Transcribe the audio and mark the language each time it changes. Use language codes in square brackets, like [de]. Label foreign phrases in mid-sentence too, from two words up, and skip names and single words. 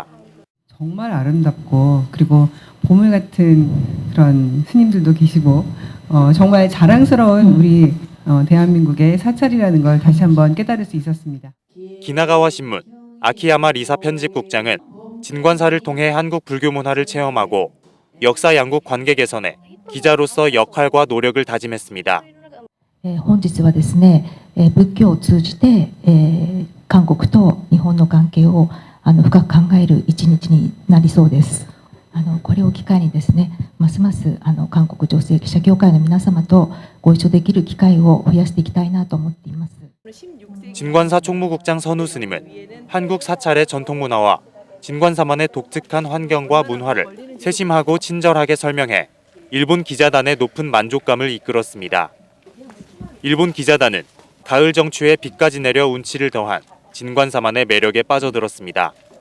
[ko] 정말 아름답고 그리고 보물 같은 그런 스님들도 계시고 정말 자랑스러운 우리 대한민국의 사찰이라는 걸 다시 한번 깨달을 수 있었습니다. 기나가와 신문 아키야마 리사 편집국장은 진관사를 통해 한국 불교 문화를 체험하고 역사 양국 관계 개선에 기자로서 역할과 노력을 다짐했습니다. [ja] 本日はですね、仏教を通じて、韓国と日本の関係を深く考える一日になりそうです。これを機会にですね、ますます韓国女性記者協会の皆様とご一緒できる機会を増やしていきたいなと思っています。 [ko] 진관사 총무국장 선우 스님은 한국 사찰의 전통 문화와 진관사만의 독특한 환경과 문화를 세심하고 친절하게 설명해 일본 기자단의 높은 만족감을 이끌었습니다. 일본 기자단은 가을 정취에 비까지 내려 운치를 더한 진관사만의 매력에 빠져들었습니다.